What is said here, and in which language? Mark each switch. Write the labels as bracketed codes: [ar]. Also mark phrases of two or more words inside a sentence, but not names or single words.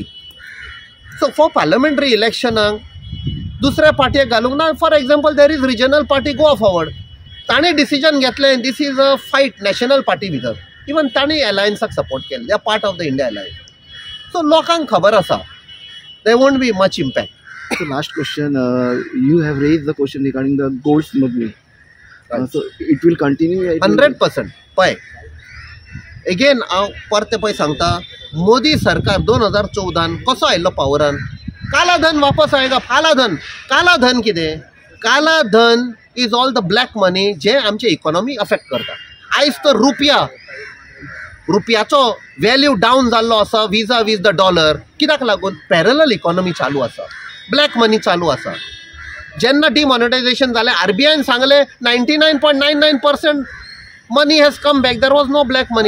[en] so for parliamentary [kok] इलेक्शनाक दुसऱ्या पार्टयेक घालूंक ना. [en] for example there is regional party Goa Forward, [kok] ताणें डिसिजन घेतलें [en] this is a fight national party भितर. [kok] इवन ताणें अलायन्साक सपोर्ट केलें, [en] they are part of the India alliance. सो [kok] लोकांक खबर आसा, [en] they won't be much impact. So last question, you have raised the question regarding the gold smuggling. So it will continue. 100%. [kok] पळय एगेन हांव परते पळय सांगता, मोदी सरकार 2014 कसो आयिल्लो पावरान, [hi] काला धन वापस आएगा. [kok] काला धन कितें? [hi] काला धन [en] is all the black money [kok] जे आमचे इकॉनॉमी अफेक्ट करता. आयज तर रुपयाचो वॅल्यू डावन जाल्लो आसा [en] vis-à-vis the dollar. [kok] कित्याक लागून? [en] parallel economy [kok] चालू आसा, [en] black money [kok] चालू आसा. जेन्ना डिमॉनिटायझेशन जालें, RBIन सांगलें [en] 99.99% money has come back, there was no black money.